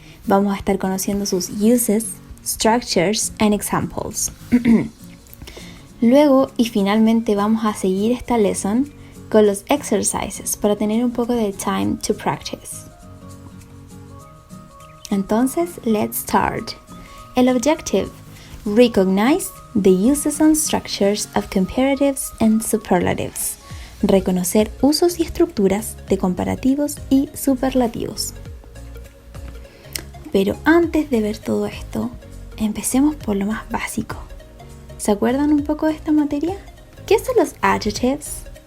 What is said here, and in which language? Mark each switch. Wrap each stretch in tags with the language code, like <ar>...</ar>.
<es>Vamos a estar conociendo sus</es> <en>uses, structures and examples.</en> <es>Luego y finalmente vamos a seguir esta lesson con los exercises para tener un poco de</es> <en>time to practice.</en> <es>Entonces,</es> <en>let's start. El objective: recognize the uses and structures of comparatives and superlatives.</en> <es>Reconocer usos y estructuras de comparativos y superlativos. Pero antes de ver todo esto, empecemos por lo más básico. ¿Se acuerdan un poco de esta materia? ¿Qué son los adjectives?</es>